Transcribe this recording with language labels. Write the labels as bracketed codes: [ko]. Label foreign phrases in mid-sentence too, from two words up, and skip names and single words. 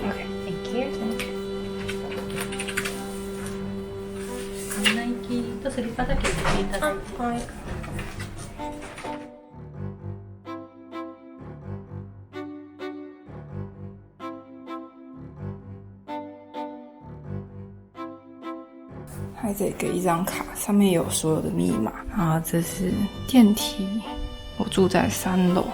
[en] Okay. Thank you. [ja] 案内機とスリッパだけ入れていただいて。はい。 [zh] 还得给一张卡，上面有所有的密码。啊，这是电梯，我住在3楼。